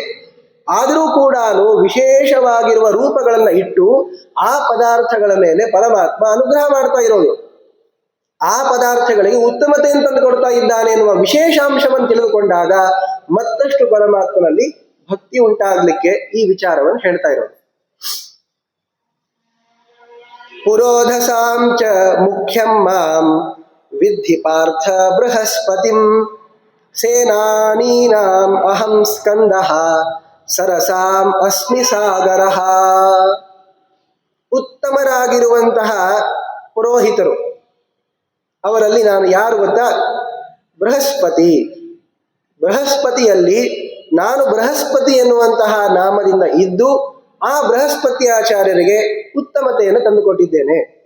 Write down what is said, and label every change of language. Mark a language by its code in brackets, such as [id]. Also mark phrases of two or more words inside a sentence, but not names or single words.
[kn] ಆದರೂ ಕೂಡ ವಿಶೇಷವಾಗಿರುವ ರೂಪಗಳನ್ನು ಇಟ್ಟು ಆ ಪದಾರ್ಥಗಳ ಮೇಲೆ ಪರಮಾತ್ಮ ಅನುಗ್ರಹ ಮಾಡ್ತಾ ಇರೋದು, ಆ ಪದಾರ್ಥಗಳಿಗೆ ಉತ್ತಮತೆಯನ್ನು ತಂದು ಕೊಡ್ತಾ ಇದ್ದಾನೆ ಎನ್ನುವ ವಿಶೇಷಾಂಶವನ್ನು ತಿಳಿದುಕೊಂಡಾಗ ಮತ್ತಷ್ಟು ಪರಮಾತ್ಮನಲ್ಲಿ ಭಕ್ತಿ ಉಂಟಾಗಲಿಕ್ಕೆ ಈ ವಿಚಾರವನ್ನು ಹೇಳ್ತಾ ಇರೋದು. [sa] ಪುರೋಧಸಾಂ ಚ ಮುಖ್ಯಂ ಮಾಂ ವಿದ್ಧಿ ಪಾರ್ಥ ಬೃಹಸ್ಪತಿಂ ಸೇನಾನೀನಾಂ ಅಹಂ ಸ್ಕಂದಃ ಸರಸಾಂ ಅಸ್ಮಿ ಸಾಗರಃ. [kn] ಉತ್ತಮರಾಗಿರುವಂತಹ ಪುರೋಹಿತರು, ಅವರಲ್ಲಿ ನಾನು ಯಾರು ಗೊತ್ತಾ? ಬೃಹಸ್ಪತಿ. ಬೃಹಸ್ಪತಿಯಲ್ಲಿ ನಾನು ಬೃಹಸ್ಪತಿ ಎನ್ನುವಂತಹ ನಾಮದಿಂದ ಇದ್ದು ಆ ಬೃಹಸ್ಪತಿ ಆಚಾರ್ಯರಿಗೆ ಉತ್ತಮತೆಯನ್ನು ತಂದುಕೊಟ್ಟಿದ್ದೇನೆ.